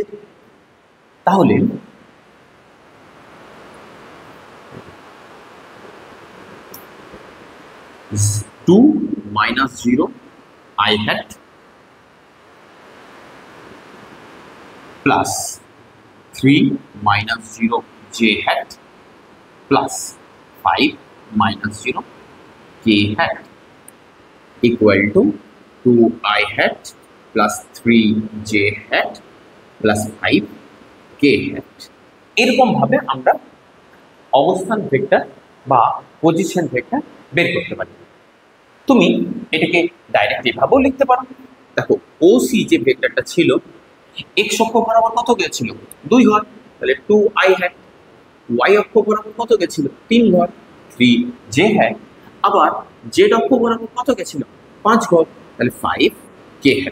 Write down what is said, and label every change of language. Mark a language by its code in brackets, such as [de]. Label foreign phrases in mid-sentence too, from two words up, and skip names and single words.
[en] তাহলে two minus 0 I hat plus 3 minus 0 j hat plus 5 minus 0 k hat equal to 2 I hat plus 3 j hat plus 5 k hat। [bn] এরকম ভাবে আমরা অবস্থান ভেক্টর বা পজিশন ভেক্টর বের করতে পারি। তুমি এটাকে ডাইরেক্ট এভাবেও লিখতে পারো। দেখো ও সি যে ভেক্টরটা ছিল এক্স অক্ষ বরাবর কত গিয়েছিল? 2 ঘর, তাহলে [en] 2I hat [bn] ওয়াই অক্ষ বরাবর কত গেছিল 3 ঘর 3 [en] j hat, [bn] আবার জেড অক্ষ বরাবর কত গেছিল 5 ঘর, তাহলে 5 [en] k hat.